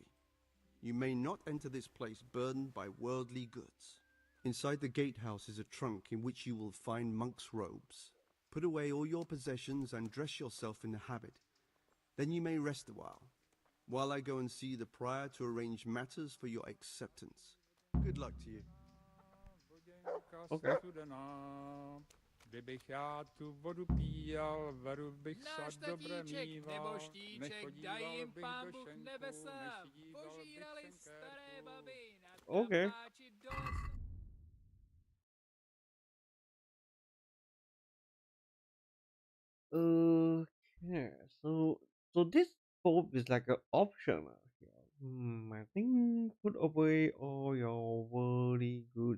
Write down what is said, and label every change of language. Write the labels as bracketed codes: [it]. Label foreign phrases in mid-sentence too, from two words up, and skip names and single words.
[en] You may not enter this place burdened by worldly goods. Inside the gatehouse is a trunk in which you will find monk's robes. Put away all your possessions and dress yourself in the habit. Then you may rest a while I go and see the prior to arrange matters for your acceptance. Good luck to you. Okay. [cs] Kdybych já tu vodu píjal, veru bych Náš sa dobre tatíček mýval, nebo štíček, daj nechodíval jim bych pán do Bůh šenku, nebesa, nešíval bych požírali senkerku. staré baby na [en] Okay. [cs] trampáči do lesa. [en] Okay. So this bulb is like an option here. I think put away all your worldly goods.